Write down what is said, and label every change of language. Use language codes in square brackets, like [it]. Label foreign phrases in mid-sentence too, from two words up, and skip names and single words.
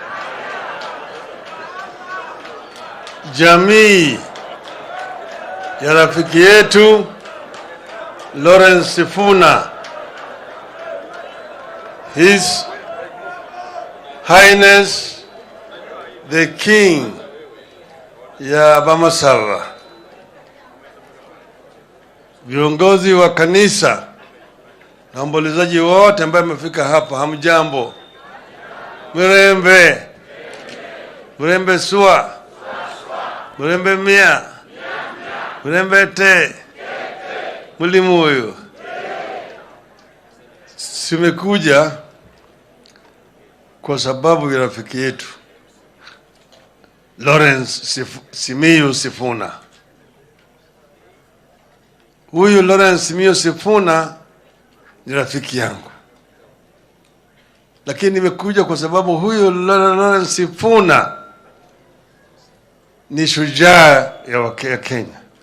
[sw] Jamii ya rafiki yetu Lawrence Sifuna, [en] His Highness the King [sw] ya Bamasara, viongozi wa kanisa na waombolezaji wote ambao wamefika hapa, hamjambo? [luy] Murembe sua, murembe mia, murembe te, mulimuyo. [sw] Simekuja kwa sababu ya rafiki yetu Lawrence Simiyu Sifuna. Huyu Lawrence Simiyu Sifuna ni rafiki yangu. Lakini nimekuja kwa sababu huyu Lawrence Sifuna ni shujaa ya Kenya.